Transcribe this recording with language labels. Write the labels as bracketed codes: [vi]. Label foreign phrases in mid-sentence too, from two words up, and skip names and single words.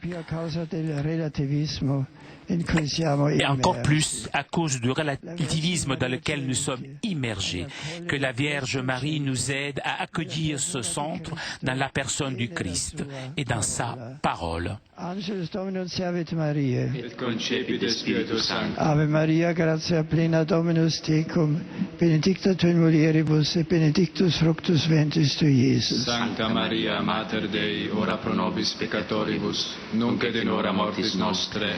[fr] Et encore plus à cause du relativisme dans lequel nous sommes immergés. Que la Vierge Marie nous aide à accueillir ce centre dans la personne du Christ et dans sa parole. [la] Ave Maria, gratia plena Dominus tecum, benedicta tu in mulieribus et benedictus fructus ventris tui, Iesus. Sancta Maria, Mater Dei, ora pro nobis peccatoribus, nunc et in hora mortis nostre.